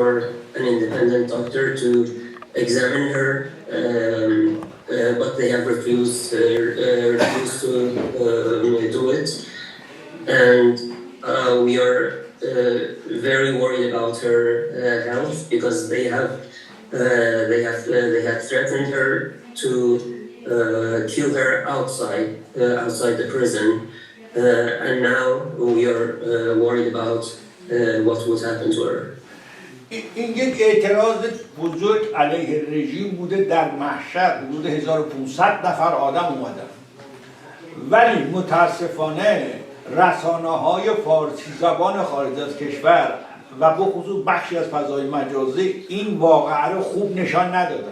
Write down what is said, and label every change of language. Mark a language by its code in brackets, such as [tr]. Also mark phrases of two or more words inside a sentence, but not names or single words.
[en] an independent doctor to examine her, but they have refused to do it, and we are very worried about her health because they have threatened her to kill her outside the prison, and now we are worried about what would happen to her. [fa] این یک اعتراض بزرگ علیه رژیم بوده. در مشهد حدود 1500 نفر آدم اومدن، ولی متاسفانه رسانه‌های فارسی زبان خارج از کشور و به خصوص بخشی از فضای مجازی این واقعه رو خوب نشان ندادن.